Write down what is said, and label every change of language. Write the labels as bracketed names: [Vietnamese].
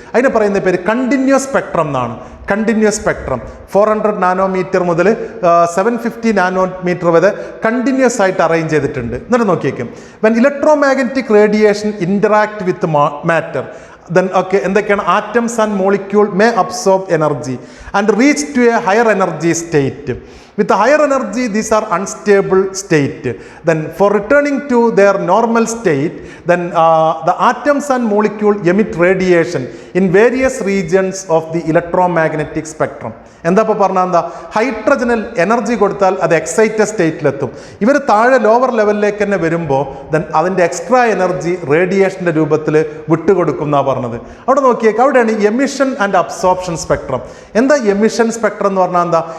[Malayalam] അതിന് പറയുന്ന പേര് കണ്ടിന്യൂസ് സ്പെക്ട്രം എന്നാണ്. കണ്ടിന്യൂസ് സ്പെക്ട്രം 400 നാനോമീറ്റർ മുതൽ 750 നാനോമീറ്റർ വരെ കണ്ടിന്യൂസ് ആയിട്ട് അറേഞ്ച് ചെയ്തിട്ടുണ്ട്. എന്നിട്ട് നോക്കിയേക്കും, [English] when electromagnetic radiation interact with matter [Malayalam] എന്തൊക്കെയാണ്? [English] Atoms and molecule may absorb energy and reach to a higher energy state. With a higher energy, these are unstable state. Then for returning to their normal state, then the atoms and molecule emit radiation in various regions of the electromagnetic spectrum. [Malayalam] എന്താ ഇപ്പോൾ പറഞ്ഞാൽ എന്താ? ഹൈഡ്രജനിൽ energy കൊടുത്താൽ അത് excited സ്റ്റേറ്റിലെത്തും. ഇവർ താഴെ lower ലെവലിലേക്ക് തന്നെ വരുമ്പോൾ അതിൻ്റെ എക്സ്ട്രാ എനർജി റേഡിയേഷൻ്റെ രൂപത്തിൽ വിട്ടുകൊടുക്കും എന്നാണ് പറഞ്ഞത്. അവിടെ നോക്കിയേക്ക്, അവിടെയാണ് എമിഷൻ ആൻഡ് അബ്സോർപ്ഷൻ സ്പെക്ട്രം. എന്താ എമിഷൻ സ്പെക്ട്രം എന്ന് പറഞ്ഞാൽ എന്താ?